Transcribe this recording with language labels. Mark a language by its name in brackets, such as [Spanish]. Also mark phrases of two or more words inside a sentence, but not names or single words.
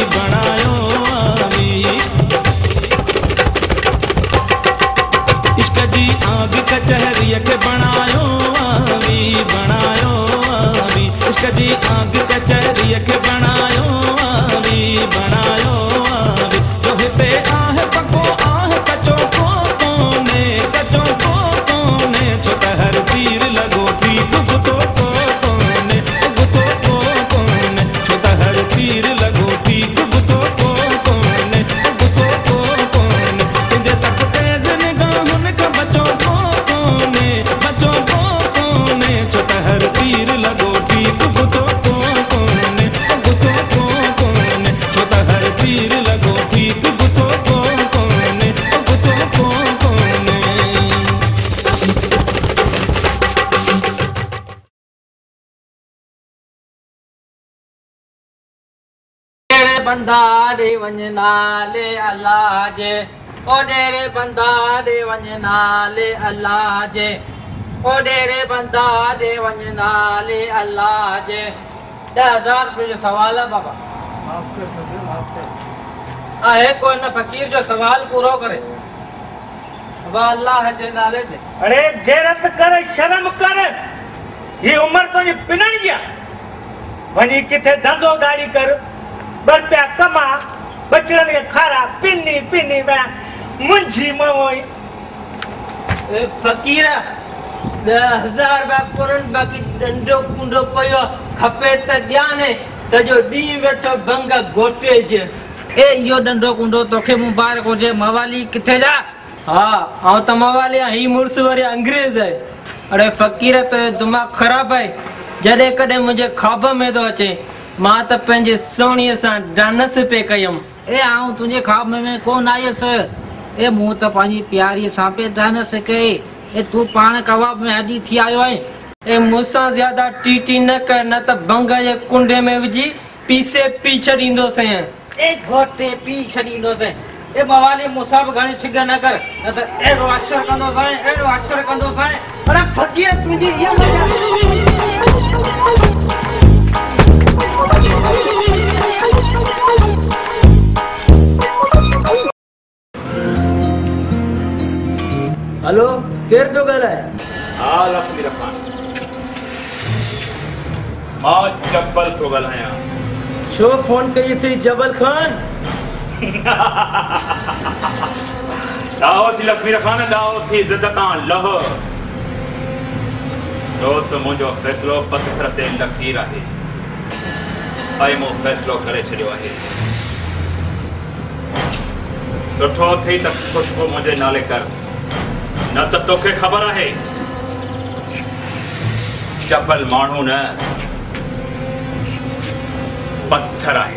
[Sindhi] इश्क जी आग कचहरी के बनायो आवी इश्क जी आग कचहरी के बनायो आवी जो हिते आहे पको आहे कचो कोने छो त हर तीर लगो ठीक बुथो कोने छो त हर तीर लगो ठीक बुथो कोने तुझे तक तेज निगाहुन का बचो कोने छो त हर तीर लगो ठीक बुथो कोने छो त हर तीर लगो ठीक बुथो कोने बंदा दे वंजना ले अल्लाह जे ओ डेरे बंदा दे वंजना ले अल्लाह जे ओ डेरे बंदा दे वंजना ले अल्लाह जे 10,000 रुपए जो सवाल है बाबा। माफ कर सके माफ कर। आहे कोई न फकीर जो सवाल पूरो करे वाह अल्लाह जे नाले ते। अरे गैरत कर शर्म कर, ये उम्र तो ये पिनण गया वनी किथे धंधो गाड़ी कर रुपया कमा बचड़न के खारा पिनी बया मुंझी मोई। फकीर 10,000 बाकुरन बाकी डंडो कुंडो पयो खपे त ध्यान सजो दी वेठो भंग गोटे जे ए यो डंडो कुंडो तोखे मुबारक हो जे मवाली किथे जा हाँ आउ त मवाली ही मुर्स वरी अंग्रेज है अरे फकीर तो [Urdu] दिमाग खराब है [Sindhi] जडे कदे [Urdu] मुझे ख्वाब में [Sindhi] तो अचे मां त पंहिंजे सोणीअ सां डांस पे कयम ए आऊं [Urdu] तुझे ख्वाब में [Sindhi] कोन आयस ए मु त पानी प्यारी सां पे डांस कई ए तू पान कबाब में हडी थी आयो है ए मुसा ज्यादा टीटी न कर न त भंग जे कुंडे में विझी पीसे पी छडींदो से ए गोटे पी छडींदो से ए मवाली मुसाब घणी छिग न कर न त एड़ो अक्षर कंदो साए एड़ो अक्षर कंदो साए अरे फकीर तुझी ये मजा हेलो केर तो गल है हाँ लक्ष्मी रखान मां जब्बल तो गलाया छो फोन कई थी जबल खान दाओ थी लक्ष्मी रखान दाओ थी इज्जत तां लह तो मुंहिंजो फैसलो पत्थर ते लकीर आहे ऐं मूं फैसलो करे छॾियो आहे सुठो थी त खुशबू मुंहिंजे नाले कर न त तोखे ख़बर आहे जबल माण्हू न पत्थर आहे